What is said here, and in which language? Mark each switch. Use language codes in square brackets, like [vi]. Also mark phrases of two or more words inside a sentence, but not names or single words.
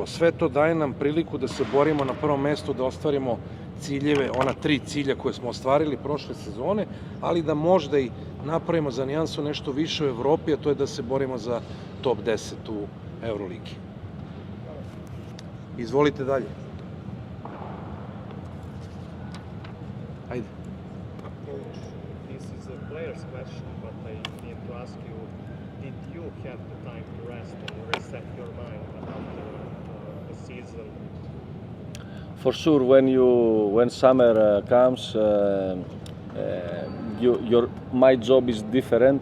[sr] Sve to daje nam priliku da se borimo na prvom mestu, da ostvarimo ciljeve, ona 3 cilja koje smo ostvarili prošle sezone, ali da možda i napravimo za nijansu nešto više u Evropi, a to je da se borimo za top 10 u Euroligi. Izvolite dalje. Ajde. [en] Coach, this is a player's question, but I need to ask you, did you have the time to rest and reset your mind after the season? For sure, when summer comes, my job is different.